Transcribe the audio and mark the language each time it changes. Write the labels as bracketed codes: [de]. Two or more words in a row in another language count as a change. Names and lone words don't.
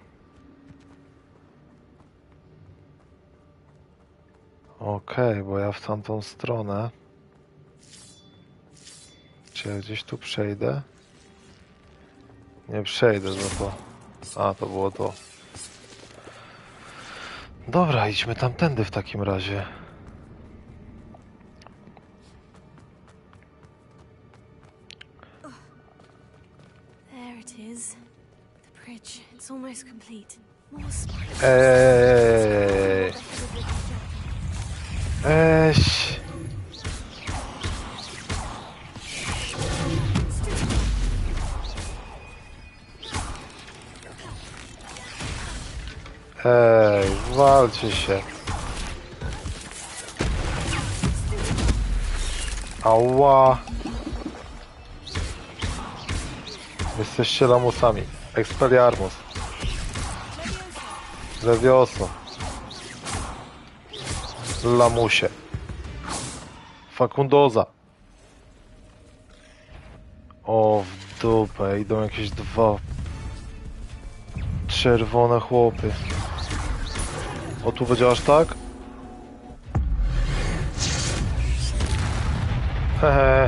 [pl] Okej, bo ja w tamtą stronę. Czy ja gdzieś tu przejdę? Nie przejdę za to. A, to było to. Dobra, idźmy tamtędy w takim razie. [en] There it is. The bridge. It's almost complete. More spiders. Eś. [pl] Walcie się. Ała. Jesteście lamusami. Expelliarmus. Levioso. Lamusie. Facundoza. O, w dupę. Idą jakieś dwa czerwone chłopy. O, tu będzie aż tak? Hehe.